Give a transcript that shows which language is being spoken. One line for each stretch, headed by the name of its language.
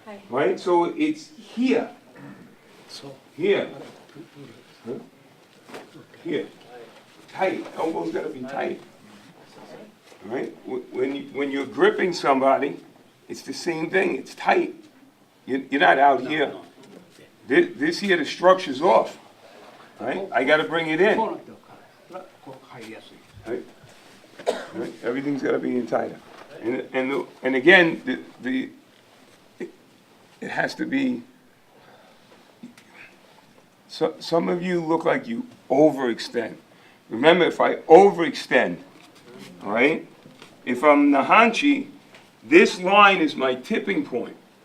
English: Right? So it's here. Here. Huh? Here. Tight. Elbow's got to be tight. Right? When you're gripping somebody, it's the same thing. It's tight. You're not out here. This here, the structure's off. Right? I got to bring it in.
Japanese: こうなってるからこう入りやすい。
English: Right? Right? Everything's got to be in tighter. And again, it has to be. So, some of you look like you overextend. Remember, if I overextend, all right, if I'm Nahanchi, this line is my tipping point.